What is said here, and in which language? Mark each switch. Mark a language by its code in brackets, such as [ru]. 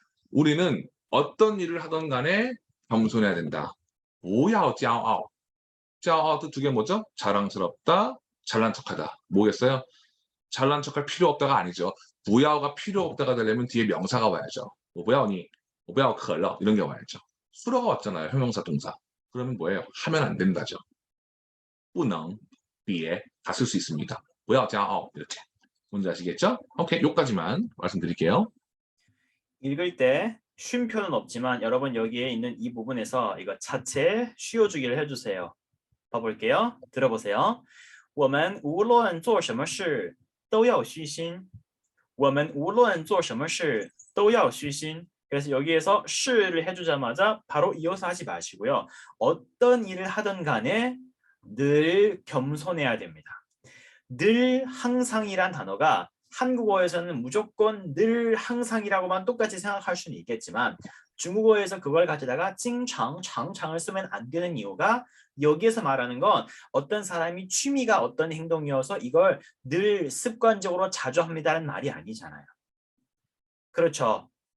[ko] 우리는 어떤 일을 하던 간에 겸손해야 된다. [zh] 不要骄傲. [ko] 骄傲뜻 두 개 뭐죠? 자랑스럽다, 잘난 척하다. 뭐겠어요? 잘난 척할 필요 없다가 아니죠. 不要가 필요 없다가 되려면 뒤에 명사가 와야죠. [zh] 我不要你,我不要可乐 [ko] 이런 게 와야죠. 수로가 왔잖아요. 형용사 동사. 그러면 뭐예요? 하면 안 된다죠. 不能别다 쓸 수 있습니다. [zh] 不要骄傲 [ko] 이렇게. 뭔지 아시겠죠? 오케이, 요까지만 말씀드릴게요. 읽을 때 쉼표는 없지만 여러분 여기에 있는 이 부분에서 이거 자체 쉬어주기를 해주세요. 봐볼게요. 들어보세요. [zh] 我们无论做什么事都要虚心. 我们无论做什么事都要虚心. [ko] 그래서 여기에서 시를 해주자마자 바로 이어서 하지 마시고요. 어떤 일을 하든 간에 늘 겸손해야 됩니다. 늘 항상이란 단어가 한국어에서는 무조건 늘 항상이라고만 똑같이 생각할 수는 있겠지만 중국어에서 그걸 가져다가 징창, 장창을 쓰면 안 되는 이유가 여기에서 말하는 건 어떤 사람이 취미가 어떤 행동이어서 이걸 늘 습관적으로 자주 합니다라는 말이 아니잖아요. 그렇죠.